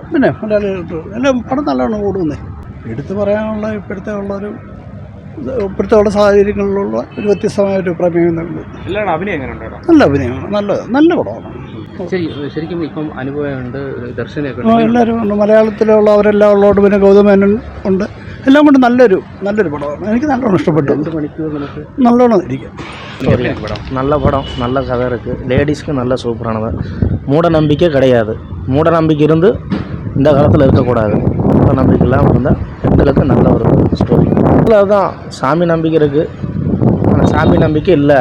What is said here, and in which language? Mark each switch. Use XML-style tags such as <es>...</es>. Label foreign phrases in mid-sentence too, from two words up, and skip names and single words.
<ml>പിന്നെ മലയാളികൾക്ക് എല്ലാം പടം നല്ലോണം ഓടുന്നേ. എടുത്തു പറയാനുള്ള ഇപ്പോഴത്തെ ഉള്ള സാഹചര്യങ്ങളിലുള്ള ഒരു വ്യത്യസ്തമായൊരു പ്രമേയം. നല്ല അഭിനയമാണ്. നല്ല പടമാണ്. ശരിക്കും ഇപ്പം അനുഭവമുണ്ട്. ദർശനമൊക്കെ എല്ലാവരും ഉണ്ട്. മലയാളത്തിലുള്ള അവരെല്ലാം ഉള്ളതുകൊണ്ട് പിന്നെ ഗൗതമേനൻ ഉണ്ട്. എല്ലാം കൊണ്ട് നല്ലൊരു പടമാണ്. എനിക്ക് നല്ലോണം ഇഷ്ടപ്പെട്ടു. 2 മണിക്കൂർ നല്ലോണം ഇരിക്കും.</ml> <ta>நல்ல படம், நல்ல கதை இருக்குது. லேடிஸ்க்கு நல்ல சூப்பரானது. மூட நம்பிக்கை கிடையாது. மூட நம்பிக்கை இருந்து இந்த காலத்தில் இருக்கக்கூடாது. மூட நம்பிக்கைலாம் இருந்தால் பெண்களுக்கு நல்ல ஒரு ஸ்டோரி. அதுதான் சாமி நம்பிக்கை இருக்குது. ஆனால் சாமி நம்பிக்கை இல்லை.</ta>